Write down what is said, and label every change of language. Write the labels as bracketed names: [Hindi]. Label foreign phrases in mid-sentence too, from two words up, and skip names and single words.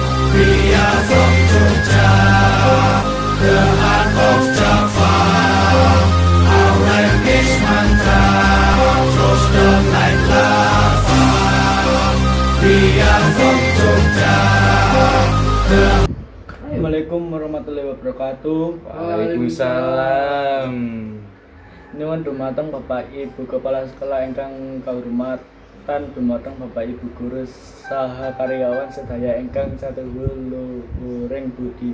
[English] We are from Jogja, the heart of Java. Our English mantra flows down like lava. We are from Jogja. [Arabic] السلام عليكم ورحمة الله وبركاته. وعليكم السلام. [Javanese] Nyuwun dumateng Bapak Ibu Kepala Sekolah ingkang kawrumaten, dumateng Bapak Ibu guru saha karyawan sedaya ingkang saluhuring budi.